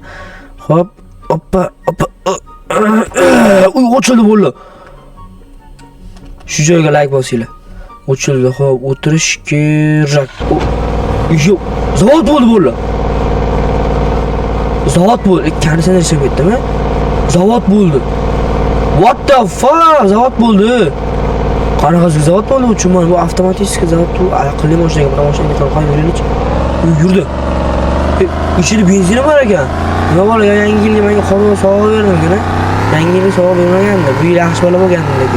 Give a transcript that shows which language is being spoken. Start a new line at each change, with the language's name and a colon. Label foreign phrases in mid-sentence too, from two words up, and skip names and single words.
Uzbek: Hop, hoppa. Uy, ochildi bo'ldi. Shu joyga like bosinglar. Ochildi, hop, o'tirish kerak. Yo'q, zavod bo'ldi. Zavod bo'ldi. Konditsioner ishib ketdimi? Zavod bo'ldi.
English: What the fuck?
Uzbek: Zavod bo'ldi. Qanaqa zavod bo'ldi? Uchun bu avtomatik zavod, bu aqlli mashinaga, bu mashinaga qanday yuraylik? Yurdi. Ichida benzin bor ekan. Nima bo'la, yangi yilga menga qorni sovg'a bermagan-a? Yangi yilga sovg'a bermaganda, bu yil yaxshi bola bo'lgandi lekin.